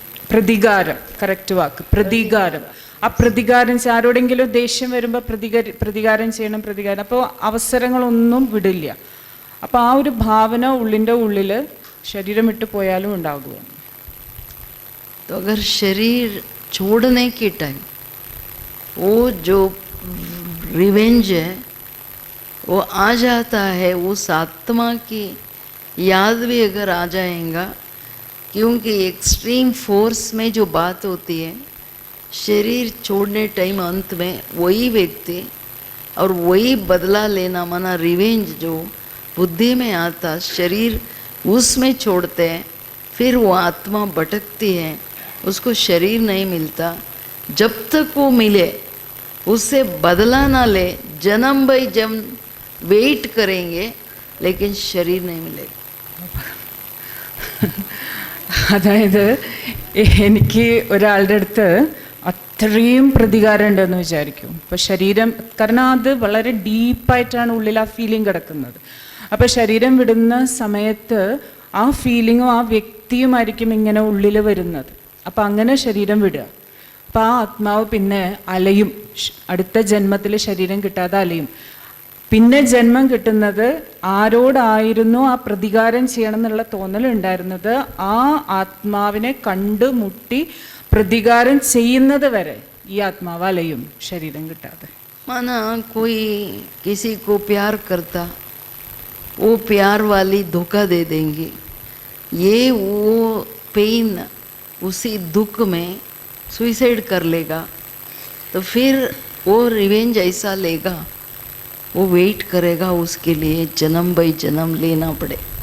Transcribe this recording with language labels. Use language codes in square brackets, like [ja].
[ml] പ്രതികാരം, കറക്റ്റ് വാക്ക്, പ്രതികാരം. ആ പ്രതികാരം ആരോടെങ്കിലും ദേഷ്യം വരുമ്പോൾ പ്രതികാരം ചെയ്യണം, പ്രതികാരം. അപ്പോൾ അവസരങ്ങളൊന്നും വിടില്ല. അപ്പോൾ ആ ഒരു ഭാവന ഉള്ളിൻ്റെ ഉള്ളിൽ ശരീരം വിട്ടു പോയാലും ഉണ്ടാകുക. [hi] तो अगर शरीर छोड़ने के टाइम वो जो रिवेंज है वो आ जाता है, उस आत्मा की याद भी अगर आ जाएगा, क्योंकि एक्सट्रीम फोर्स में जो बात होती है, शरीर छोड़ने टाइम अंत में वही व्यक्ति और वही बदला लेना, माना रिवेंज जो बुद्धि में आता, शरीर उसमें छोड़ते हैं, फिर वो आत्मा भटकती है, उसको शरीर नहीं मिलता. जब तक वो मिले उससे बदला ना ले, जन्म बाई जन्म वेट करेंगे, लेकिन शरीर नहीं मिलेगा. [ml] അതായത് എനിക്ക് ഒരാളുടെ അടുത്ത് അത്രയും പ്രതികാരം ഉണ്ടെന്ന് വിചാരിക്കും. അപ്പോൾ ശരീരം, കാരണം അത് വളരെ ഡീപ്പായിട്ടാണ് ഉള്ളിൽ ആ ഫീലിംഗ് കിടക്കുന്നത്. അപ്പോൾ ശരീരം വിടുന്ന സമയത്ത് ആ ഫീലിങ്ങും ആ വ്യക്തിയുമായിരിക്കും ഇങ്ങനെ ഉള്ളിൽ വരുന്നത്. അപ്പം അങ്ങനെ ശരീരം വിടുക. അപ്പം ആ ആത്മാവ് പിന്നെ അലയും, അടുത്ത ജന്മത്തിൽ ശരീരം കിട്ടാതെ അലയും. പിന്നെ ജന്മം കിട്ടുന്നത് ആരോടായിരുന്നു ആ പ്രതികാരം ചെയ്യണം എന്നുള്ള തോന്നലുണ്ടായിരുന്നത്, ആ ആത്മാവിനെ കണ്ടുമുട്ടി പ്രതികാരം ചെയ്യുന്നത് വരെ ഈ ആത്മാവ് അലയും ശരീരം കിട്ടാതെ. [hi] माना कोई किसी को प्यार करता, वो प्यार वाली धोखा दे देंगी, ये वो पेन, उसी दुख में सुइसाइड कर लेगा, तो फिर वो रिवेंज ऐसा लेगा, वो वेट करेगा उसके लिए, जन्म बाई जन्म लेना पड़े।